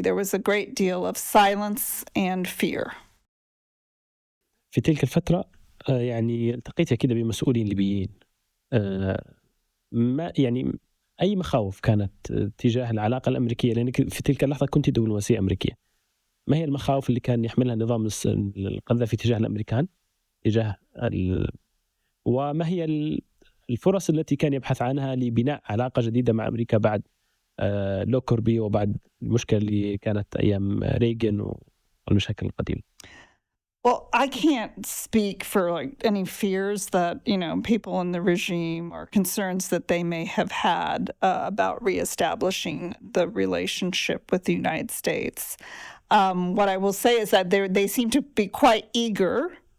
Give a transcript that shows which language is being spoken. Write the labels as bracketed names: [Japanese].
[English] There was a great deal of silence and fear. [Arabic] في تلك الفترة يعني التقيت كده بمسؤولين ليبيين. ما يعني أي مخاوف كانت تجاه العلاقة الأمريكية، لأنك في تلك اللحظة كنت دبلوماسية أمريكية. ما هي المخاوف اللي كان يحملها نظام القذافي تجاه الأمريكان وما هي الفرص التي كان يبحث عنها لبناء علاقة جديدة مع أمريكا بعد لو كوربي، وبعد المشكلة اللي كانت أيام ريغن والمشاكل القديمة. [English] Well, I can't speak for like any fears that, you know, people in the regime or concerns that they may have had about reestablishing the relationship with the United States. What I will say is that they seem to be quite eager.